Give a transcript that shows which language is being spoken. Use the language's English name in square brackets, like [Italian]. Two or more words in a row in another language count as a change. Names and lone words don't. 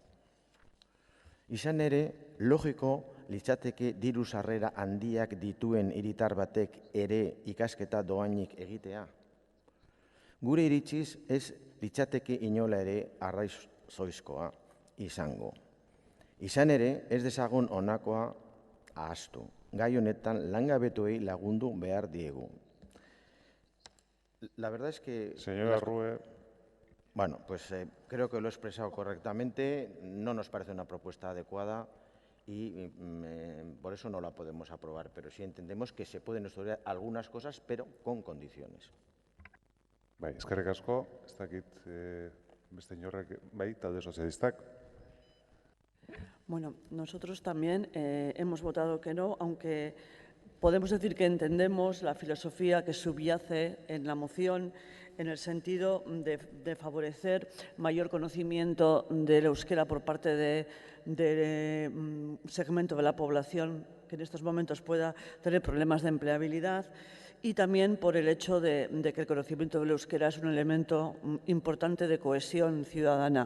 [Basque] Izan ere, logiko litzateke diru sarrera handiak dituen hiritar batek ere ikasketa doainik egitea. Gure iritziz ez litzateke inola ere arraizoizkoa izango. Izan ere, ez dezagun honakoa ahaztu. Gai honetan langabetuei lagundu behar diegu. [Spanish] La verdad es que... Señora Rue... Bueno, pues creo que lo he expresado correctamente. No nos parece una propuesta adecuada y por eso no la podemos aprobar. Pero sí entendemos que se pueden estudiar algunas cosas, pero con condiciones. [Basque] Bai, eskerrik asko. Ez dakit beste inorrek, bai, talde sozialistak. [Spanish] Bueno, nosotros también hemos votado que no, aunque podemos decir que entendemos la filosofía que subyace en la moción en el sentido de favorecer mayor conocimiento del euskera por parte de un segmento de la población que en estos momentos pueda tener problemas de empleabilidad y también por el hecho de que el conocimiento del euskera es un elemento importante de cohesión ciudadana.